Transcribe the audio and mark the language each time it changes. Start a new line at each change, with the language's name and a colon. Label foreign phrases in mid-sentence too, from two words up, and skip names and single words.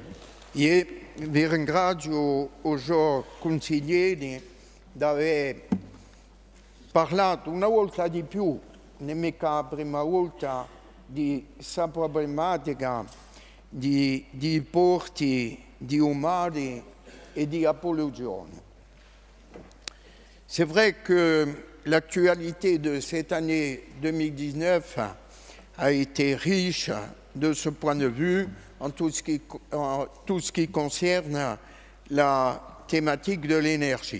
Italian: Io vi ringrazio oggi consiglieri di aver parlato una volta di più, nemmeno la prima volta, di questa problematica di porti, di umani e di polluzione.
French: C'est vrai que l'actualité de cette année 2019 a été riche de ce point de vue en tout ce qui concerne la thématique de l'énergie.